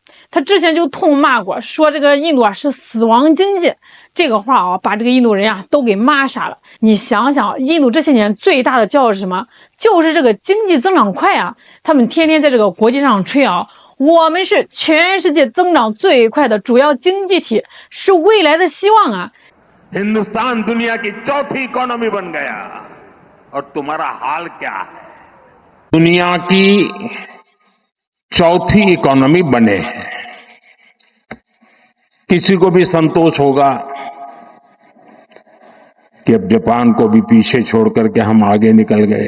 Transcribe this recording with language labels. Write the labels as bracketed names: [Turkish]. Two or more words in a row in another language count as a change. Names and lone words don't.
[Chinese] 他之前就痛骂过，说这个印度啊是死亡经济，这个话啊把这个印度人啊都给骂傻了。你想想，印度这些年最大的骄傲是什么？就是这个经济增长快啊！他们天天在这个国际上吹啊，我们是全世界增长最快的主要经济体，是未来的希望啊。 [Hindi] हिंदुस्तान दुनिया की चौथी इकोनॉमी बन गया और तुम्हारा हाल क्या है? दुनिया की चौथी इकोनॉमी बने हैं। किसी को भी संतोष होगा कि अब जापान को भी पीछे छोड़ करके हम आगे निकल गए।